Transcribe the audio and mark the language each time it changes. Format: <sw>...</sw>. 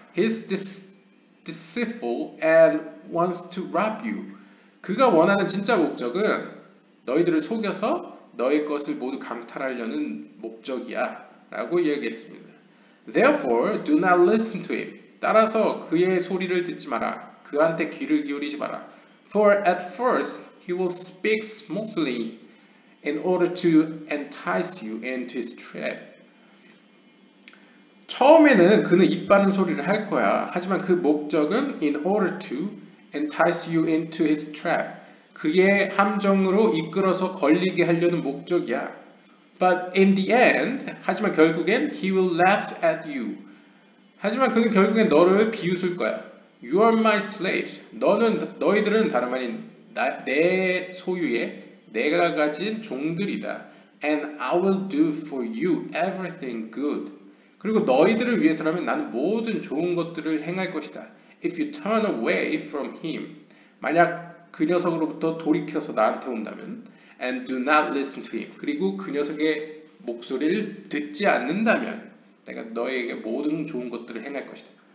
<en>He's deceitful and wants to rob you.</en> <ko>그가 원하는 진짜 목적은 너희들을 속여서 너희 것을 모두 강탈하려는 목적이야 라고 이야기했습니다.</ko> <en>Therefore, do not listen to him.</en> <ko>따라서 그의 소리를 듣지 마라. 그한테 귀를 기울이지 마라.</ko> <en>For at first he will speak smoothly in order to entice you into his trap.</en> <ko>처음에는 그는 입 바른 소리를 할 거야. 하지만 그 목적은</ko> <en>in order to entice you into his trap.</en> <ko>그의 함정으로 이끌어서 걸리게 하려는 목적이야.</ko> <en>But in the end,</en> <ko>하지만 결국엔</ko> <en>he will laugh at you.</en> <ko>하지만 그는 결국엔 너를 비웃을 거야.</ko> <en>You are my slaves.</en> <ko>너희들은 다름 아닌 내 소유의 내가 가진 종들이다.</ko> <en>And I will do for you everything good.</en> <ko>그리고 너희들을 위해서라면 나는 모든 좋은 것들을 행할 것이다.</ko> <en>If you turn away from him.</en> <ko>만약 그 녀석으로부터 돌이켜서 나한테 온다면</ko> <en>and do not listen to him.</en> <ko>그리고 그 녀석의 목소리를 듣지 않는다면 내가 너에게 모든 좋은 것들을 행할 것이다.</ko>